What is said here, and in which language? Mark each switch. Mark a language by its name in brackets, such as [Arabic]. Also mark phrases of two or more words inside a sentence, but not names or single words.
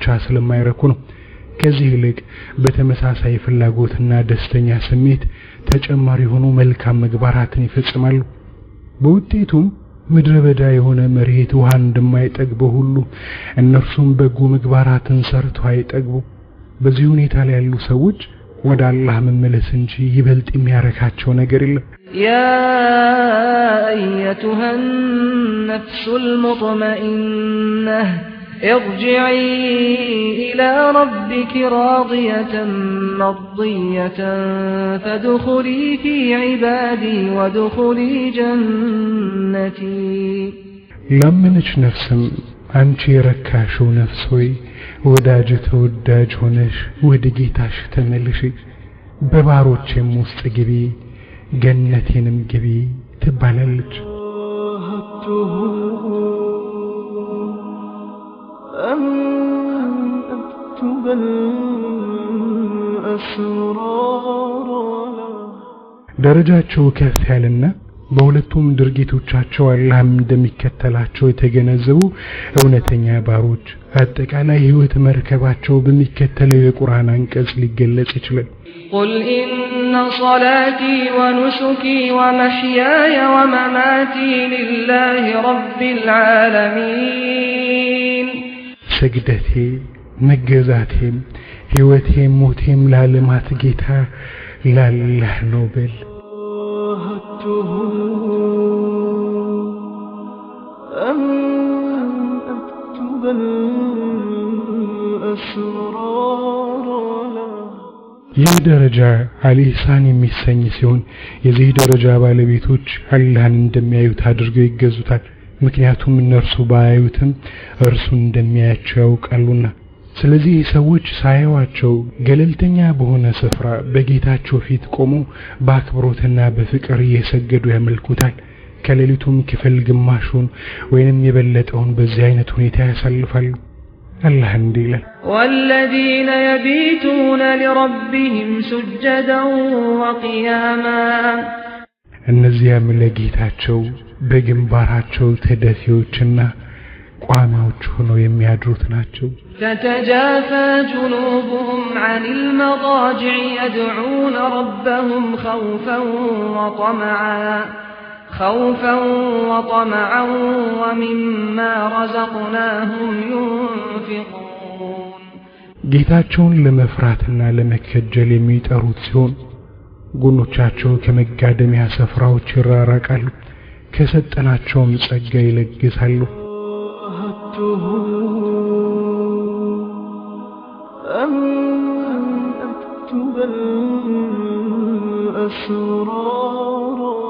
[Amharic] ስለማይረኩ ነው። ከዚህ ይልቅ በተመሳሳይ ፍላጎትና ደስተኛ ስሜት ተጨማሪ ሆኖ መልካም ምግባራትን ይፈጽማሉ። በውጤቱም ምድረ በዳ የሆነ መሬት ውሃ እንደማይጠግበው ሁሉ እነርሱም በጎ ምግባራትን ሰርተው አይጠግቡ። በዚህ ሁኔታ ላይ ያሉ ሰዎች ወደ አላህ መመለስ እንጂ ይበልጥ የሚያረካቸው ነገር የለም። [Arabic] يا أيتها النفس المطمئنة ارجعي إلى ربك راضية مرضية فادخلي في عبادي وادخلي جنتي لمنش نفسم [Amharic] አንቺ የረካሽው ነፍስ ሆይ ወዳጅ ተወዳጅ ሆነሽ ወደ ጌታሽ ተመለሺ፣ በባሮቼም ውስጥ ግቢ፣ ገነቴንም ግቢ ትባላለች። ደረጃቸው ከፍ ያለና በሁለቱም ድርጊቶቻቸው አላህ እንደሚከተላቸው የተገነዘቡ እውነተኛ ባሮች አጠቃላይ ህይወት መርከባቸው በሚከተለው የቁርአን አንቀጽ ሊገለጽ ይችላል። [Arabic] قل إن صلاتي ونسكي ومحياي ومماتي لله رب العالمين [Amharic] ሰግደቴ መገዛቴም ህይወቴም ሞቴም ለዓለማት ጌታ ለአላህ ነው በል። أن أكتب الأسرار ይህ ደረጃ አልኢህሳን የሚሰኝ ሲሆን የዚህ ደረጃ ባለቤቶች አላህን እንደሚያዩት አድርገው ይገዙታል። ምክንያቱም እነርሱ ባያዩትም እርሱ እንደሚያያቸው ያውቃሉና። ስለዚህ ሰዎች ሳያዩአቸው ገለልተኛ በሆነ ስፍራ በጌታቸው ፊት ቆመው በአክብሮትና በፍቅር እየሰገዱ ያመልኩታል። ከሌሊቱም ክፍል ግማሹን ወይንም የበለጠውን በዚህ አይነት ሁኔታ ያሳልፋሉ። አላህ እንዲህ ይላል፣ [Arabic] والذين يبيتون لربهم سجدا وقياما [Amharic] እነዚያም ለጌታቸው በግንባራቸው ተደፊዎችና ቋሚዎች ሆነው የሚያድሩት ናቸው። [Arabic] تتجافى جنوبهم عن المضاجع يدعون ربهم خوفا وطمعا ومما رزقناهم ينفقون [Amharic] ጌታቸውን ለመፍራትና ለመከጀል የሚጠሩት ሲሆን ጎኖቻቸው ከመጋደሚያ ስፍራዎች ይራራቃሉ፣ ከሰጠናቸውም ጸጋ ይለግሳሉ። أن أكتب الأسرار